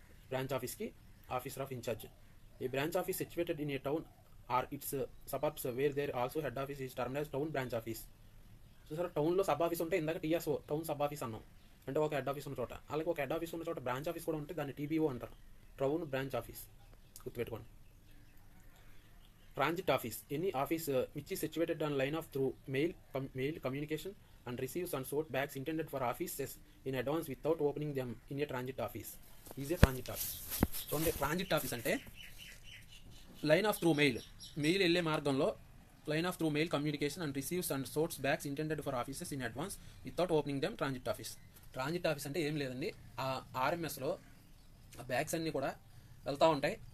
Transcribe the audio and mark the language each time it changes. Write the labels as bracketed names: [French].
[English] Branch ఆఫీస్కి officer of in charge. ఈ branch office situated in a town or its suburbs where there also head office is termed as town branch office. [Telugu] చూసారా, టౌన్లో sub office ఉంటే ఇందాక TSO town sub office అన్నాం, అంటే ఒక head office ఉన్న చోట. అలాగే ఒక హెడ్ ఆఫీస్ ఉన్న చోట బ్రాంచ్ ఆఫీస్ కూడా ఉంటే దాన్ని టీబీఓ అంటారు, టౌన్ బ్రాంచ్ ఆఫీస్, గుర్తుపెట్టుకోండి. [English] Transit office. Any office which is situated on line of through mail communication and receives and sort bags intended for offices in advance without opening them in a transit office is a transit office. చూడండి, transit office అంటే line of through mail [Telugu] వెళ్ళే మార్గంలో [English] Line of through mail communication and receives and sorts bags intended for offices in advance without opening them transit office. [Telugu] Transit office అంటే ఏం లేదండి, ఆ ఆర్ఎంఎస్లో ఆ bags అన్నీ కూడా వెళ్తూ ఉంటాయి.